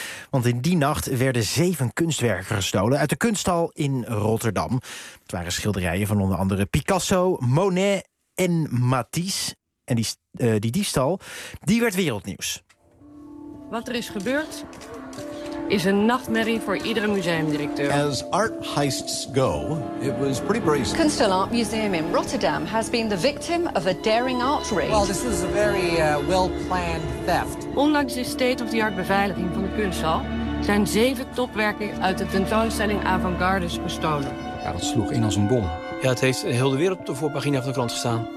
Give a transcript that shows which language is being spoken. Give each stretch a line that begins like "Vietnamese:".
Dutch: Want in die nacht werden 7 kunstwerken gestolen uit de kunsthal in Rotterdam. Het waren schilderijen van onder andere Picasso, Monet en Matisse. En die diefstal, die werd wereldnieuws. Wat er is gebeurd, is een nachtmerrie voor iedere museumdirecteur.
English: As art heists go, it was pretty brazen. Kunstel Art Museum in Rotterdam has been the victim of a daring art raid. Well, this was a very well-planned theft.
Dutch: Ondanks de state-of-the-art beveiliging van de kunsthal zijn 7 topwerken uit de tentoonstelling Avantgardes gestolen. Ja, dat sloeg in als een bom. Ja, het heeft heel de wereld op de voorpagina van de krant gestaan.